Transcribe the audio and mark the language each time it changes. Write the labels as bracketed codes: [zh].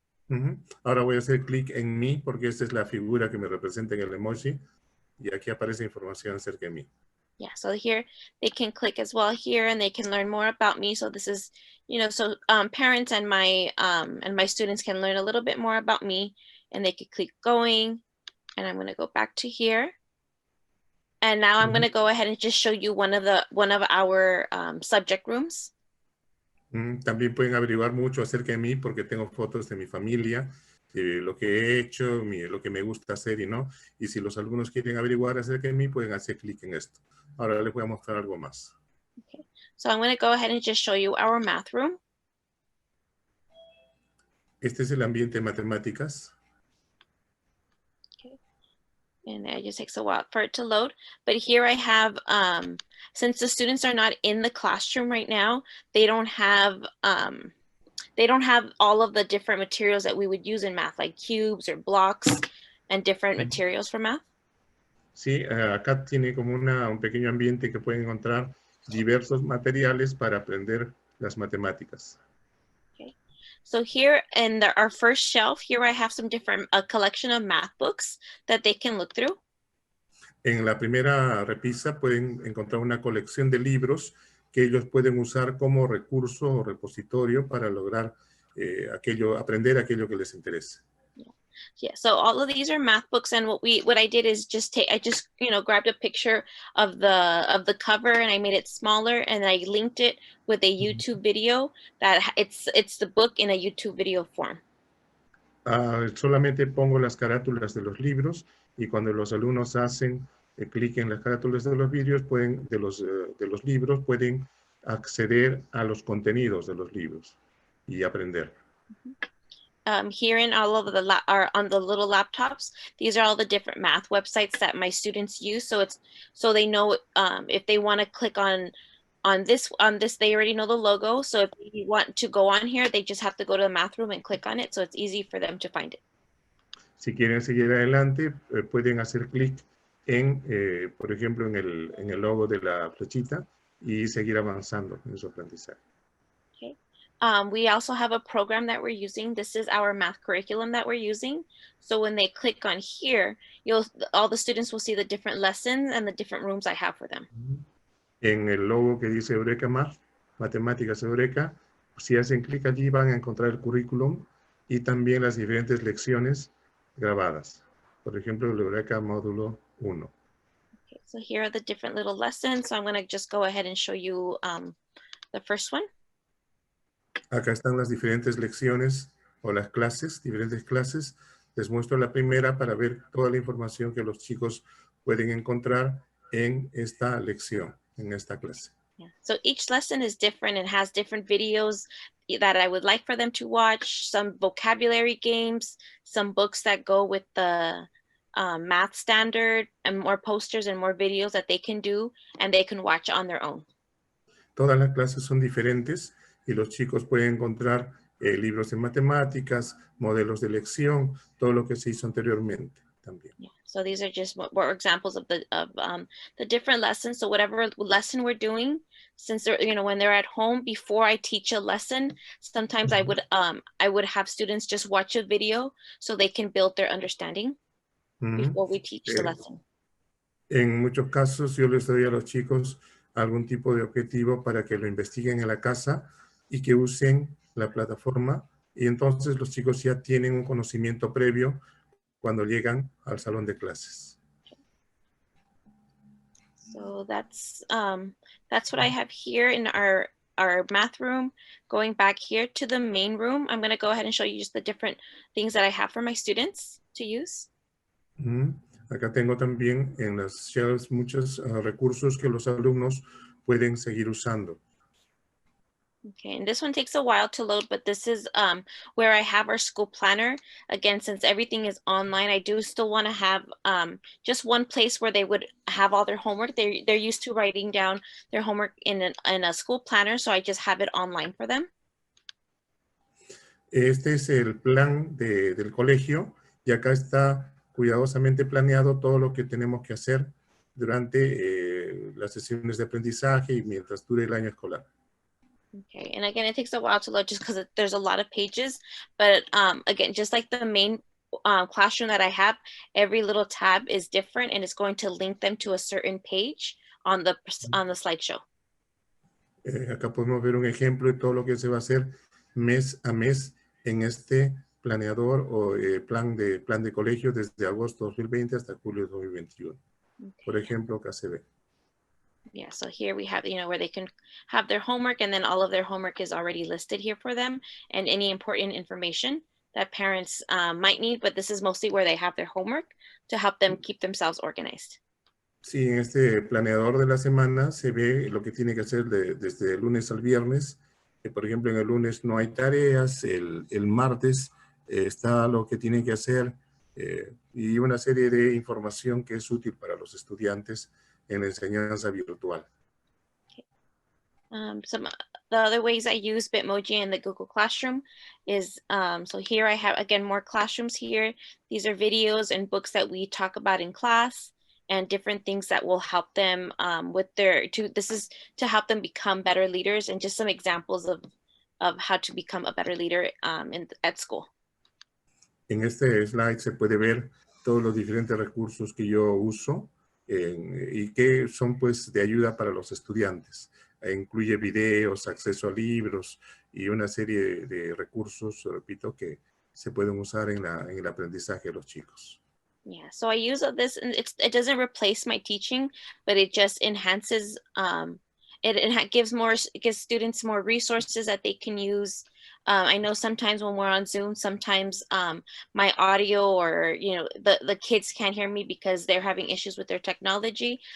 [es] Ahora voy a hacer clic en mí porque esta es la figura que me representa en el emoji y aquí aparece información acerca de mí. [en] Yeah, so here they can click as well here, and they can learn more about me. So this is, so parents and my students can learn a little bit more about me, and they could click going, and I'm going to go back to here. And now I'm going to go ahead and just show you one of our subject rooms. [es] También pueden averiguar mucho acerca de mí porque tengo fotos de mi familia, lo que he hecho, lo que me gusta hacer y no. Y si los alumnos quieren averiguar acerca de mí, pueden hacer clic en esto. Ahora les voy a mostrar algo más. [en] Okay. So I'm going to go ahead and just show you our math room. [es] Este es el ambiente de matemáticas. [en] And it just takes a while for it to load. But here I have, since the students are not in the classroom right now, they don't have all of the different materials that we would use in math, like cubes or blocks and different materials for math. [es] Sí, acá tiene como un pequeño ambiente que pueden encontrar diversos materiales para aprender las matemáticas. [en] Okay. So here in our first shelf, here I have some different, a collection of math books that they can look through. [es] En la primera repisa pueden encontrar una colección de libros que ellos pueden usar como recurso o repositorio para lograr aprender aquello que les interese. [en] Yeah, so all of these are math books, and what I did is I just grabbed a picture of the cover and I made it smaller and I linked it with a YouTube video that it's the book in a YouTube video form. [es] Solamente pongo las carátulas de los libros y cuando los alumnos hacen clic en las carátulas de los vídeos, de los libros, pueden acceder a los contenidos de los libros y aprender. [en] Here in all of on the little laptops, these are all the different math websites that my students use. So they know if they want to click on this, they already know the logo. So if you want to go on here, they just have to go to the math room and click on it. So it's easy for them to find it. [es] Si quieren seguir adelante, pueden hacer clic en, por ejemplo, en el logo de la flechita y seguir avanzando en su aprendizaje. [en] Okay. We also have a program that we're using. This is our math curriculum that we're using. So when they click on here, all the students will see the different lessons and the different rooms I have for them. [es] En el logo que dice Eureka Math, Matemáticas Eureka, si hacen clic allí van a encontrar el currículum y también las diferentes lecciones grabadas. Por ejemplo, el Eureka Módulo 1. [en] Okay, so here are the different little lessons. So I'm going to just go ahead and show you the first one. [es] Acá están las diferentes lecciones o las clases, diferentes clases. Les muestro la primera para ver toda la información que los chicos pueden encontrar en esta lección, en esta clase. [en] Yeah. So each lesson is different and has different videos that I would like for them to watch, some vocabulary games, some books that go with the math standard, and more posters and more videos that they can do and they can watch on their own. [es] Todas las clases son diferentes y los chicos pueden encontrar libros de matemáticas, modelos de lección, todo lo que se hizo anteriormente también. [en] Yeah. So these are just more examples of the different lessons. So whatever lesson we're doing, since they're, when they're at home, before I teach a lesson, sometimes I would have students just watch a video so they can build their understanding before we teach the lesson. [es] En muchos casos yo les doy a los chicos algún tipo de objetivo para que lo investiguen en la casa y que usen la plataforma y entonces los chicos ya tienen un conocimiento previo cuando llegan al salón de clases. [en] So that's what I have here in our math room. Going back here to the main room, I'm going to go ahead and show you just the different things that I have for my students to use. [es] Acá tengo también en las shelves muchos recursos que los alumnos pueden seguir usando. [en] Okay, and this one takes a while to load, but this is where I have our school planner. Again, since everything is online, I do still want to have just one place where they would have all their homework. They're used to writing down their homework in a school planner, so I just have it online for them. [es] Este es el plan del colegio y acá está cuidadosamente planeado todo lo que tenemos que hacer durante las sesiones de aprendizaje y mientras dure el año escolar. [en] Okay, and again, it takes a while to load just because there's a lot of pages, but again, just like the main classroom that I have, every little tab is different and it's going to link them to a certain page on the slideshow. [es] Acá podemos ver un ejemplo de todo lo que se va a hacer mes a mes en este planeador o plan de colegio desde agosto 2020 hasta julio 2021. [en] Okay. [es] Por ejemplo, acá se ve. [en] Yeah, so here we have, where they can have their homework, and then all of their homework is already listed here for them, and any important information that parents might need, but this is mostly where they have their homework to help them keep themselves organized. [es] Sí, en este planeador de la semana se ve lo que tiene que hacer desde el lunes al viernes. Por ejemplo, en el lunes no hay tareas, el martes está lo que tienen que hacer y una serie de información que es útil para los estudiantes en la enseñanza virtual. [en] The other ways I use Bitmoji in the Google Classroom is, so here I have, again, more classrooms here. These are videos and books that we talk about in class and different things that will help them this is to help them become better leaders, and just some examples of how to become a better leader at school. [es] En este slide se puede ver todos los diferentes recursos que yo uso y que son pues de ayuda para los estudiantes. Incluye videos, acceso a libros y una serie de recursos, repito, que se pueden usar en el aprendizaje de los chicos. [en] Yeah, so I use this, and it doesn't replace my teaching, but it just enhances, it gives students more resources that they can use. I know sometimes when we're on Zoom, sometimes my audio or, the kids can't hear me because they're having issues with their technology.